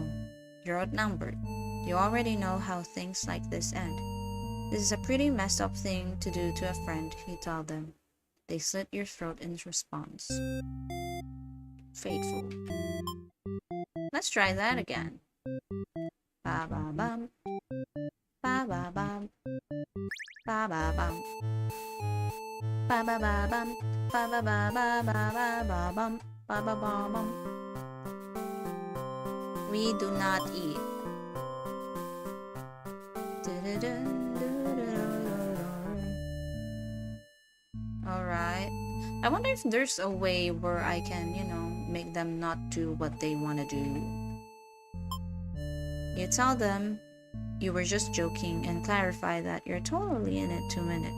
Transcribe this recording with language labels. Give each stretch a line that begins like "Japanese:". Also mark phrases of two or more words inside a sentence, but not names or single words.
English: You're outnumbered. You already know how things like this end. This is a pretty messed up thing to do to a friend, you tell them. They slit your throat in response. Fateful. Let's try that again. Ba ba bum. Ba ba bum. Ba ba bum. Ba ba ba bum. Ba ba ba ba ba ba ba bum. Ba ba ba bum. We do not eat. Alright. I wonder if there's a way where I can, make them not do what they want to do. You tell them you were just joking and clarify that you're totally in it to win it.